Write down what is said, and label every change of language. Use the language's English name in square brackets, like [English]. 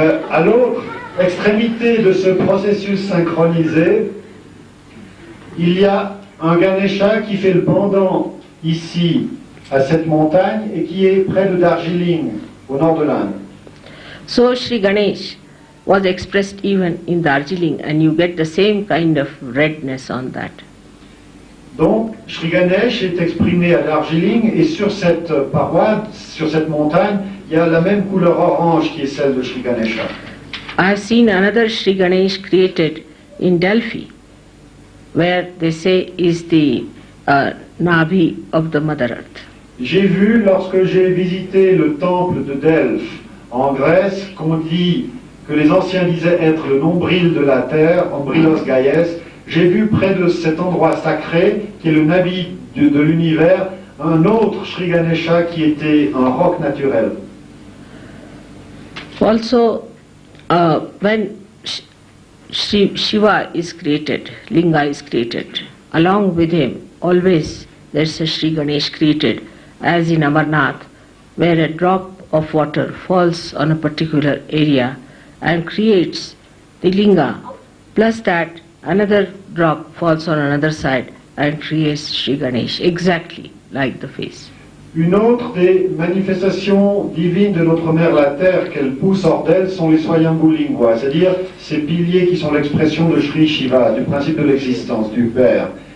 [French] À l'autre extrémité de ce processus synchronisé, il y a un Ganesha qui fait le pendant ici à cette montagne et qui est près de Darjeeling, au nord de l'Inde. [English] So Sri Ganesh was expressed even in Darjeeling, and you get the same kind of redness on that. [French] Donc, Shree Ganesh est exprimé à Darjeeling et sur cette paroi, sur cette montagne, il y a la même couleur orange qui est celle de Shree Ganesha. [English] I have seen another Sri Ganesh created in Delphi, where they say is the Navi of the Mother Earth. [French] J'ai vu, lorsque j'ai visité le temple de Delphes en Grèce, qu'on dit que les anciens disaient être le nombril de la terre, ombrilos Gaies. J'ai vu près de cet endroit sacré, qui est le Navi de l'univers, un autre Shree Ganesha qui était un roc naturel. [English] Also, when Shiva is created, Linga is created, along with him always there is a Sri Ganesh created, as in Amarnath, where a drop of water falls on a particular area and creates the Linga, plus that another drop falls on another side and creates Sri Ganesh, exactly like the face. [French] Une autre des manifestations divines de notre mère la Terre qu'elle pousse hors d'elle sont les Swayambhu Lingua, c'est-à-dire ces piliers qui sont l'expression de Sri Shiva, du principe de l'existence, du Père.